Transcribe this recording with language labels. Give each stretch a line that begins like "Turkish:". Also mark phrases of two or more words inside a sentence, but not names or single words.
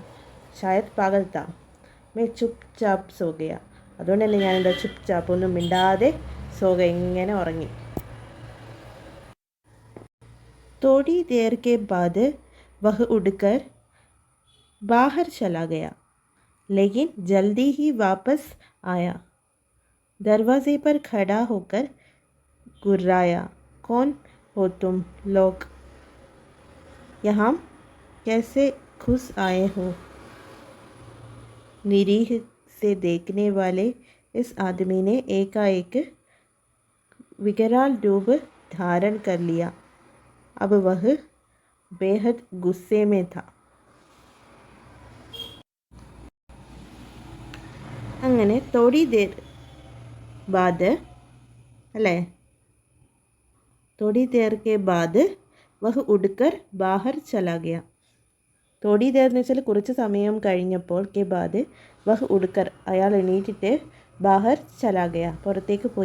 Hindi: शायद पागलता में चुप चाप सो गया,
Malayalam: അതുകൊണ്ട് തന്നെ ഞാനെന്താ
Hindi: चुप चाप
Malayalam: ഒന്നും മിണ്ടാതെ സോഗ ഇങ്ങനെ ഉറങ്ങി.
Hindi: थोड़ी देर के बाद वह उठकर बाहर चला गया, लेकिन जल्दी ही वापस आया, दरवाज़े पर खड़ा होकर गुर्राया, कौन हो तुम लोग, यहाँ कैसे घुस आए हो. निरीह से देखने वाले इस आदमी ने एकाएक विकराल रूप धारण कर लिया. अब वह बेहद गुस्से में था.
Malayalam: അങ്ങനെ
Hindi: थोड़ी देर बाद,
Malayalam: അല്ലേ,
Hindi: थोड़ी देर के बाद वह उठकर बाहर चला गया, थोड़ी देर
Malayalam: എന്ന് വെച്ചാൽ കുറച്ച് സമയം കഴിഞ്ഞപ്പോൾ,
Hindi: के बाद वह उठकर
Malayalam: അയാൾ എണീറ്റിട്ട്,
Hindi: बाहर चला गया
Malayalam: പുറത്തേക്ക് പോയി.